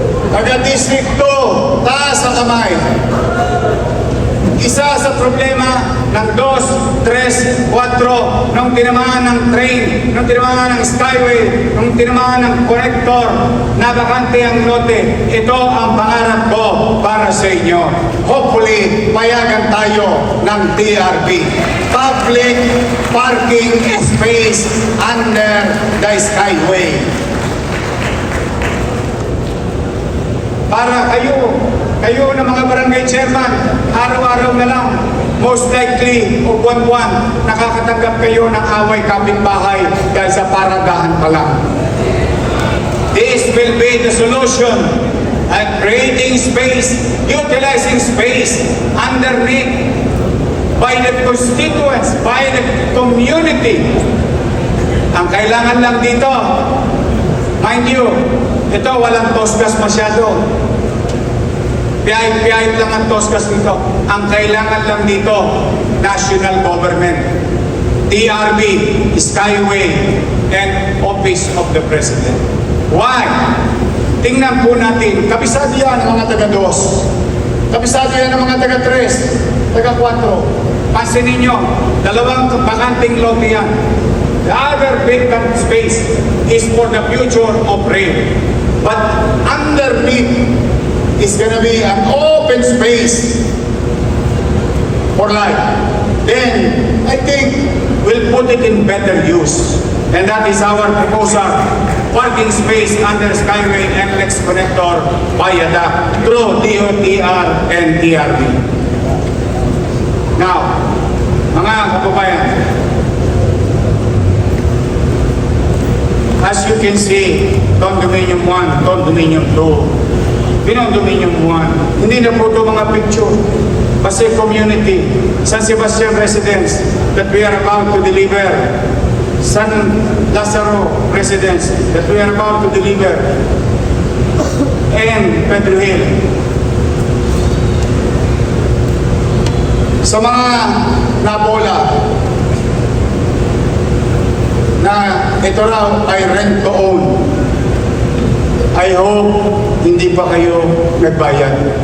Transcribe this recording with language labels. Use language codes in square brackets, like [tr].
[tl] Taga-District 2, taas ang kamay. Isa sa problema ng 2, 3, 4, nung tinamaan ng train, nung tinamaan ng skyway, nung tinamaan ng connector, nabakante ang lote. Ito ang pangarap ko para sa inyo. Hopefully, payagan tayo ng TRP. [en] Public parking space under the skyway. [tl] Para kayo na mga barangay chairman, araw-araw na lang, [en] most likely [tl] o buwan-buwan, nakakatanggap kayo ng away kapitbahay dahil sa paradahan pa lang. [en] This will be the solution at creating space, utilizing space underneath by the constituents, by the community. [tl] Ang kailangan lang dito, [en] mind you, [tl] ito walang tosgas masyado. Piyahit lang ang tosgas nito. Ang kailangan lang dito, national government, TRB, Skyway, and Office of the President. [en] Why? [tl] Tingnan po natin, kabisado yan ang mga taga-2. Kabisado yan ang mga taga-3, taga-4. Pansinin nyo, dalawang bakanting lote yan. [en] The other vacant space is for the future of rail. But underneath is gonna be an open space for life. Then, I think we'll put it in better use. And that is our proposal. Parking space under Skyway and Lex Connector Viaduct through DOTR and TRB. Now, [tl] mga kababayan, [en] as you can see, Condominium 1, Condominium 2, Condominium 1, [tl] hindi na po ito mga picture. [en] Kasi community, San Sebastian residence that we are about to deliver, San Lazaro residence that we are about to deliver, and Pedro Hill. [tl] Sa mga nabola na ito raw ay rent to own, [en] I hope [tl] hindi pa kayo nagbayad.